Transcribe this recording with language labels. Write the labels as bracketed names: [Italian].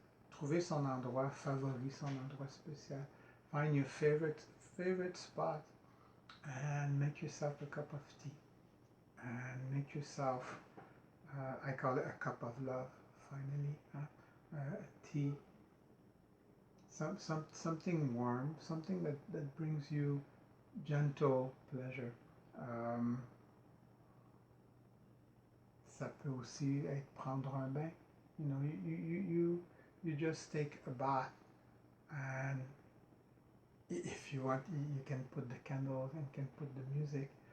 [French] Trouver son endroit favori, son endroit spécial. [English] Find your favorite spot and make yourself a cup of tea. And make yourself, I call it a cup of love, finally, tea. Something warm, something that brings you gentle pleasure. [French] Ça peut aussi être prendre un bain. [English] You know, you just take a bath, and if you want, you can put the candles and can put the music.